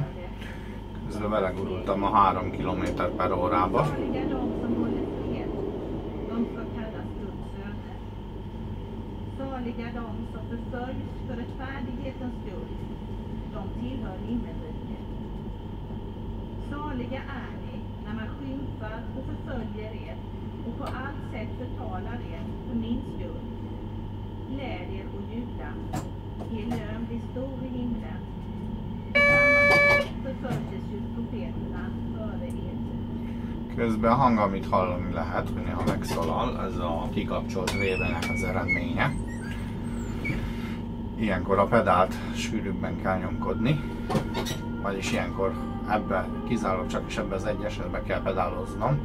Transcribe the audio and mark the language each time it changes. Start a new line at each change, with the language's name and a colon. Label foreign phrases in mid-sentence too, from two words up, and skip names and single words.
Hungarian: Közben belegurultam a 3 km/h-ba.
Swedish: Saliga är ni när man skymfar och förföljer er och på allt sätt förtalar er för min skull. Gläd er och jubla. Er lön blir stor i himlen. På samma sätt förföljdes ju profeterna före er.
Hungarian: Közben a hang, amit hallani lehet, hogy néha megszólal, ez a kikapcsolt VB-nek az eredménye. Ilyenkor a pedált sűrűbben kell nyomkodni, vagyis ilyenkor kizárólag csak is ebbe az egy esetben kell pedáloznom.